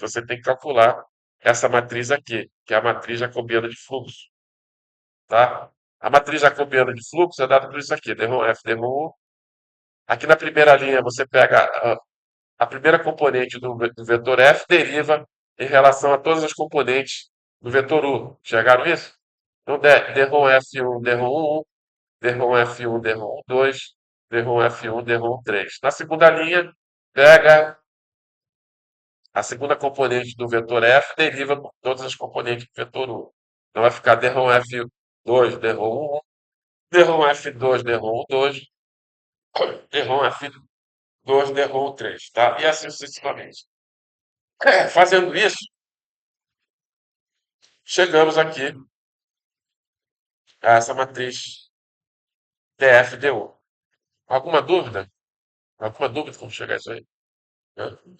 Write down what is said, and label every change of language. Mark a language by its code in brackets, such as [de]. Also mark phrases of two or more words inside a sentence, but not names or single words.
[pt] Você tem que calcular essa matriz aqui, que é a matriz jacobiana de fluxo, tá? A matriz jacobiana de fluxo é dada por isso aqui, D-ROM F, D-ROM U. Aqui na primeira linha você pega a primeira componente do vetor F, deriva em relação a todas as componentes do vetor U. Chegaram isso? Então, D-ROM F1, D-ROM 1, D-ROM F1, D-ROM 2, D-ROM F1, D-ROM 3. Na segunda linha, pega a segunda componente do vetor F, deriva por todas as componentes do vetor U. Então vai ficar D-ROM F2, D-ROM 1, D-ROM F2, D-ROM 2, D-ROM F2, D-ROM 3, tá? E assim sucessivamente. Fazendo isso, chegamos aqui a essa matriz DF-DU. Alguma dúvida? Alguma dúvida como chegar a isso aí? Né?